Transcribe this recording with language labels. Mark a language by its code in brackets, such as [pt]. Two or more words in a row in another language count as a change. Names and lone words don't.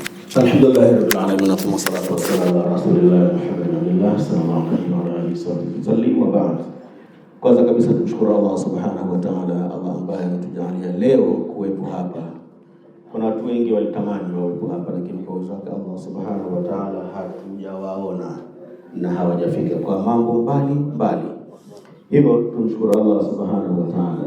[ar] الحمد لله رب العالمين والصلاة والسلام على رسول الله محمد صلى الله عليه وسلم وبعد. [sw] Kwanza kabisa tumshukuru Allah [ar] سبحانه وتعالى, [sw] Allah ambaye ametujalia leo kuwepo hapa. Kuna watu wengi walitamani wawepo hapa, lakini kwa uwezo wake Allah [ar] سبحانه وتعالى [sw] hatujawaona na hawajafika kwa mambo mbali. Hivyo tumshukuru Allah [ar] سبحانه وتعالى.